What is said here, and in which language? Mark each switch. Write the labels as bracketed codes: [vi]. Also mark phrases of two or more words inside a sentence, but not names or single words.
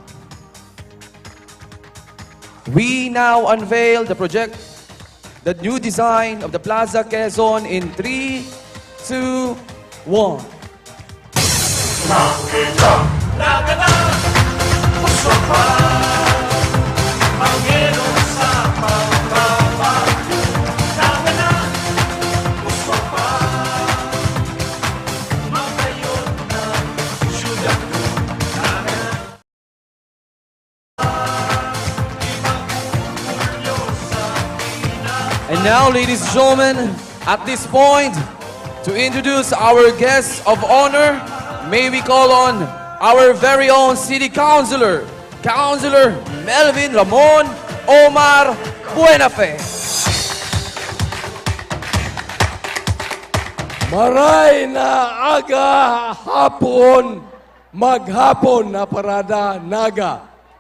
[en] We now unveil the new design of the Plaza Quezon in 3, 2, 1. [bik] Naga na, gusto pa Manginom sa pagbabago. Naga na, gusto pa Magayod ng syudad ko. Naga na, [en] And now, ladies and gentlemen, at this point, to introduce our guests of honor, may we call on our very own City Councilor, Councilor Melvin Ramon Omar Buenafe. [bik] Maray na aga hapon, maghapon na parada Naga.